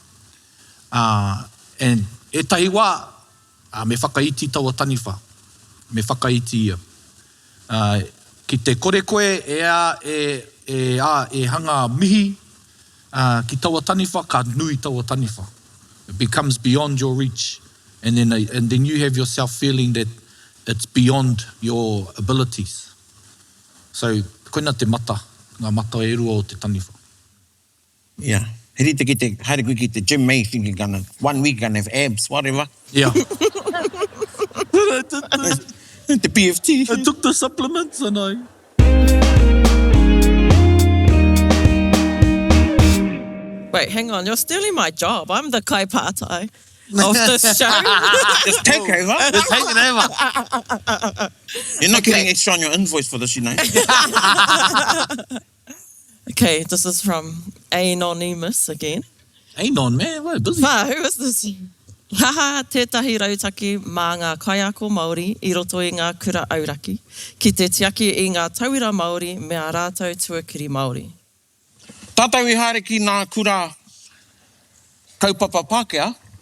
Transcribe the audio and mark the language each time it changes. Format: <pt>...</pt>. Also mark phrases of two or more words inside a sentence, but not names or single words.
<mi>And e tahi wā, me whakaiti taua taniwha. Me whakaiti ia. Ki te kore koe e hanga mihi ki taua taniwha, ka nui taua taniwha.</mi> <en>It becomes beyond your reach. And then you have yourself feeling that it's beyond your abilities. So,</en> <mi>koina te mata, ngā mata e rua o te taniwha.</mi> <en>Yeah.</en> <mi>Herita ki te, haere koe ki te</mi> <en>gym, mate, thinking gonna, 1 week gonna have abs, whatever. Yeah. The PFT. I took the supplements and I... Wait, hang on, you're stealing my job. I'm the kaipātai of this show. Just take over. It's taking over. You're not getting extra on your invoice for this, you know. Okay, this is from Anonymous again. Anon, man, we're busy. Who is this?</en> <mi>Haha, tētahi rautaki mā ngā kaiako Māori I roto I ngā kura auraki, ki te tiaki I ngā tauira Māori me a rātou tuakiri Māori. Tātou I haere ki nā kura kaupapa Pākehā.</mi>